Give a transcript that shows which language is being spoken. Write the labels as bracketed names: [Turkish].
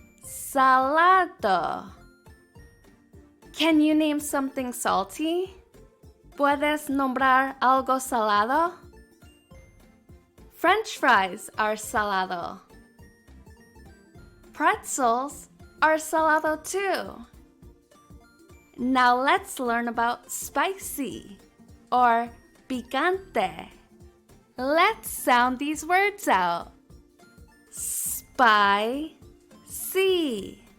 [English] Salado. Can you name something salty? [Spanish] ¿Puedes nombrar algo salado? [English] French fries are salado. Pretzels are salado too. Now let's learn about spicy or picante. Let's sound these words out. Spicy.